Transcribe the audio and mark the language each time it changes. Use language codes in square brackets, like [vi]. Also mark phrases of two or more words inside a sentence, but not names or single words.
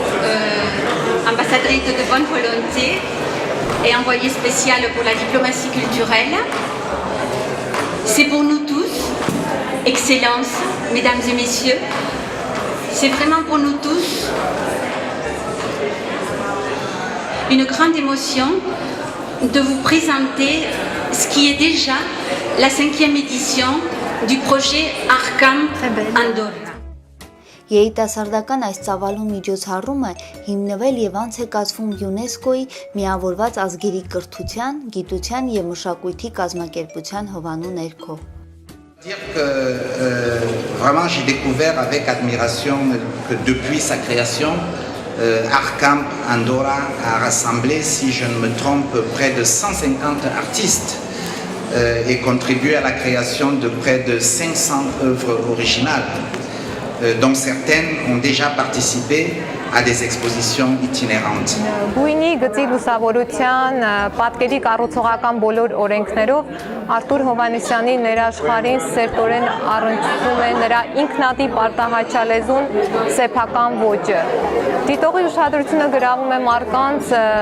[fr] de bonne volonté et envoyée spéciale pour la diplomatie culturelle, c'est pour nous tous, Excellences, Mesdames et Messieurs, c'est vraiment pour nous tous une grande émotion de vous présenter ce qui est déjà la 5e édition du projet ARCAM Andorra. [hy] Երիտասարդական այս ծավալուն միջոցառումը հիմնվել եւ անց է կացվում ՅՈՒՆԵՍԿՕ-ի միավորված ազգերի կրթության, գիտության եւ մշակույթի կազմակերպության հովանու ներքո։ [fr] Vraiment, j'ai découvert avec admiration que depuis sa création, ARCAM Andorra a rassemblé, si je ne me trompe, près de 150 artistes et contribué à la création de près de 500 œuvres originales, dont certaines ont déjà participé à des expositions itinérantes. [hy] Գույնի գծի լուսավորության պատկերի կառուցողական բոլոր օրենքներով Արտուր Հովհաննիսյանի ներաշխարհին սերտորեն առնչվում է նրա ինքնատիպ արտահայտչալեզուն սեփական ոճը։ Դիտողի ուշադրությունը գրավում է մարդկանց